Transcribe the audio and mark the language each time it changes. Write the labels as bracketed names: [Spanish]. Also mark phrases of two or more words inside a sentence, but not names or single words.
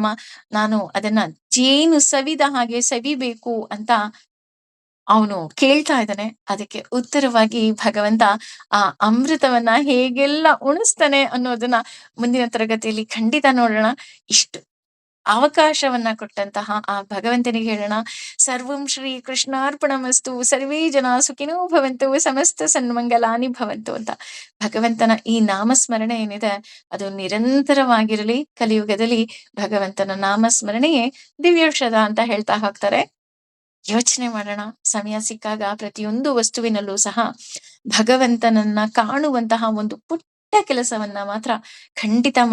[Kannada] ನಾನು ಅದನ್ನ ಜೇನು ಸವಿದ ಹಾಗೆ ಸವಿಬೇಕು ಅಂತ ಅವನು ಕೇಳ್ತಾ ಇದ್ದಾನೆ. ಅದಕ್ಕೆ ಉತ್ತರವಾಗಿ ಭಗವಂತ ಆ ಅಮೃತವನ್ನ ಹೇಗೆಲ್ಲ ಉಣಿಸ್ತಾನೆ ಅನ್ನೋದನ್ನ ಮುಂದಿನ ತರಗತಿಯಲ್ಲಿ ಖಂಡಿತ ನೋಡೋಣ. ಇಷ್ಟು ಅವಕಾಶವನ್ನ ಕೊಟ್ಟಂತಹ ಆ ಭಗವಂತನಿಗೆ ಹೇಳೋಣ, [Sanskrit] ಸರ್ವಂ ಶ್ರೀ ಕೃಷ್ಣಾರ್ಪಣಮಸ್ತು, ಸರ್ವೇ ಜನ ಸುಖಿನೋ ಭವಂತು, ಸಮಸ್ತ ಸನ್ಮಂಗಲಾನಿ ಭವಂತು [Kannada] ಅಂತ. ಭಗವಂತನ ಈ ನಾಮಸ್ಮರಣೆ ಏನಿದೆ ಅದು ನಿರಂತರವಾಗಿರಲಿ. ಕಲಿಯುಗದಲ್ಲಿ ಭಗವಂತನ ನಾಮಸ್ಮರಣೆಯೇ ದಿವ್ಯೌಷಧ ಅಂತ ಹೇಳ್ತಾ ಹೋಗ್ತಾರೆ. ಯೋಚನೆ ಮಾಡೋಣ, ಸಮಯ ಸಿಕ್ಕಾಗ ಪ್ರತಿಯೊಂದು ವಸ್ತುವಿನಲ್ಲೂ ಸಹ ಭಗವಂತನನ್ನ ಕಾಣುವಂತಹ ಒಂದು ಪುಟ್ಟ ಕೆಲಸವನ್ನ ಮಾತ್ರ ಖಂಡಿತ ಮಾಡೋಣ.